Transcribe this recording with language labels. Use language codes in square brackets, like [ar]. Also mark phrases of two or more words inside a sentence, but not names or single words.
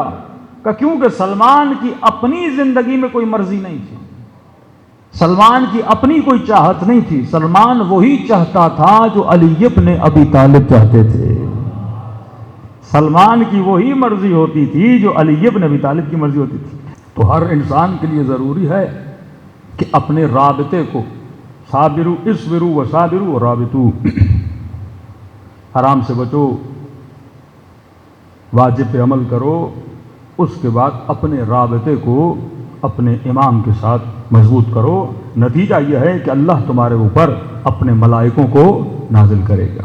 [ur] کہا کیونکہ سلمان کی اپنی زندگی میں کوئی مرضی نہیں تھی، سلمان کی اپنی کوئی چاہت نہیں تھی، سلمان وہی چاہتا تھا جو علی ابن ابی طالب چاہتے تھے، سلمان کی وہی مرضی ہوتی تھی جو علی ابن ابی طالب کی مرضی ہوتی تھی۔ تو ہر انسان کے لیے ضروری ہے کہ اپنے رابطے کو [ar] صابرو اصبرو و صابرو و رابطو، [ur] حرام سے بچو، واجب پہ عمل کرو، اس کے بعد اپنے رابطے کو اپنے امام کے ساتھ مضبوط کرو۔ نتیجہ یہ ہے کہ اللہ تمہارے اوپر اپنے ملائکوں کو نازل کرے گا۔